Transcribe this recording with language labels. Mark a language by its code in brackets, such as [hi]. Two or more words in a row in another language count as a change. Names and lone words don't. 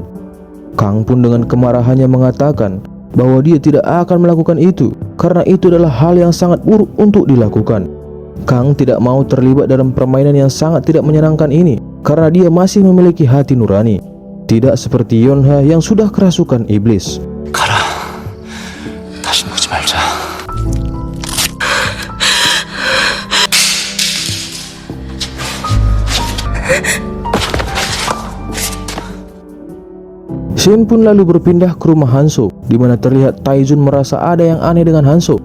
[id] Kang pun dengan kemarahannya mengatakan bahwa dia tidak akan melakukan itu karena itu adalah hal yang sangat buruk untuk dilakukan. Kang tidak mau terlibat dalam permainan yang sangat tidak menyenangkan ini karena dia masih memiliki hati nurani, tidak seperti Yonha yang sudah kerasukan iblis. [ko] 가라. 다시 보지 말자. [id] Shin pun lalu berpindah ke rumah Hanso, di mana terlihat Taejun merasa ada yang aneh dengan Hanso.